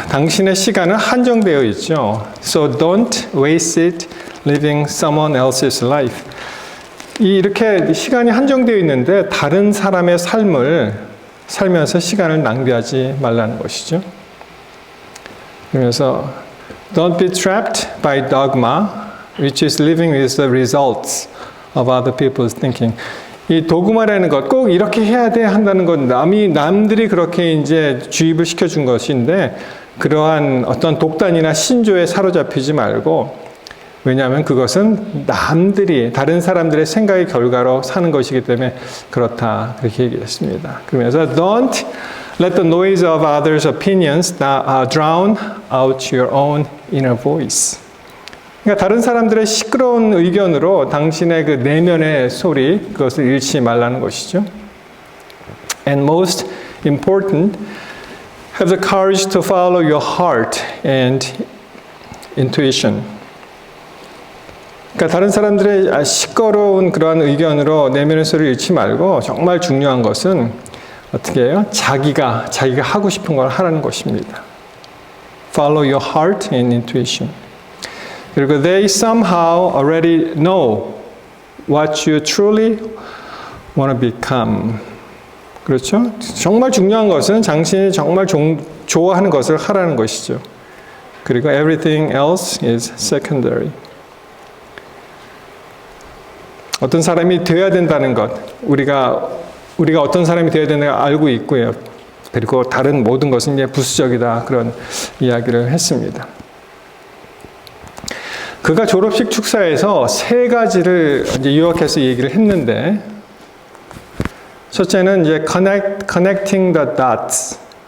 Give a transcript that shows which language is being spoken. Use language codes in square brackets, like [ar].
[ko] 당신의 시간은 한정되어 있죠. [en] So don't waste it living someone else's life. [ko] 이렇게 시간이 한정되어 있는데 다른 사람의 삶을 살면서 시간을 낭비하지 말라는 것이죠. [en] 그러면서 Don't be trapped by dogma, which is living with the results of other people's thinking. [ko] 이 도그마라는 것, 꼭 이렇게 해야 돼 한다는 건 남들이 그렇게 이제 주입을 시켜준 것인데, 그러한 어떤 독단이나 신조에 사로잡히지 말고, 왜냐하면 그것은 다른 사람들의 생각의 결과로 사는 것이기 때문에 그렇다. 그렇게 얘기했습니다. [en] 그러면서 Don't let the noise of others' opinions drown out your own inner voice. [ko] 그러니까 다른 사람들의 시끄러운 의견으로 당신의 그 내면의 소리, 그것을 잃지 말라는 것이죠. [en] And most important, have the courage to follow your heart and intuition. [ko] 그러니까 다른 사람들의 시끄러운 그러한 의견으로 내면의 소리를 잃지 말고, 정말 중요한 것은 어떻게 해요? 자기가 하고 싶은 걸 하라는 것입니다. [en] Follow your heart and intuition. 그리고 they somehow already know what you truly want to become. [ko] 그렇죠? 정말 중요한 것은 당신이 정말 좋아하는 것을 하라는 것이죠. [en] 그리고 everything else is secondary. [ko] 어떤 사람이 되어야 된다는 것, 우리가 어떤 사람이 되어야 된다는 걸 알고 있고요. 그리고 다른 모든 것은 이제 부수적이다, 그런 이야기를 했습니다. 그가 졸업식 축사에서 세 가지를 이제 요약해서 얘기를 했는데, 첫째는 이제 [en] connecting the dots.